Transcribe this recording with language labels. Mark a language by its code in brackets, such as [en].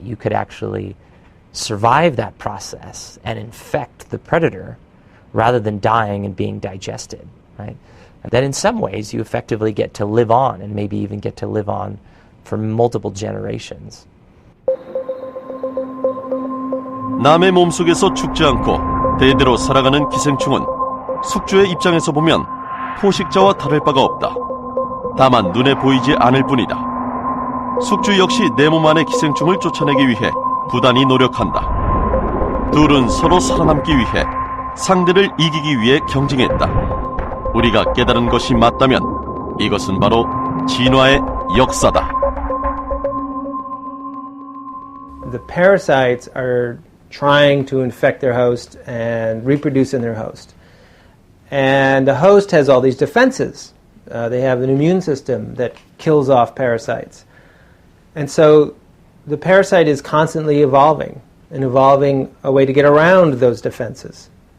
[en] You could actually survive that process and infect the predator rather than dying and being digested, right? That in some ways you effectively get to live on and maybe even get to live on for multiple generations. [ko] 남의 몸속에서 죽지 않고 대대로 살아가는 기생충은 숙주의 입장에서 보면 포식자와 다를 바가 없다. 다만 눈에 보이지 않을 뿐이다. 숙주 역시 내 몸 안의 기생충을 쫓아내기 위해 부단히 노력한다. 둘은 서로 살아남기 위해 상대를 이기기 위해 경쟁했다. 우리가 깨달은 것이 맞다면 이것은 바로 진화의 역사다. [en] the parasites are trying to infect their host and reproduce in their host. And the host has all these defenses. They have an immune system that kills off parasites. And so the parasite is constantly evolving and evolving a way to get around those defenses.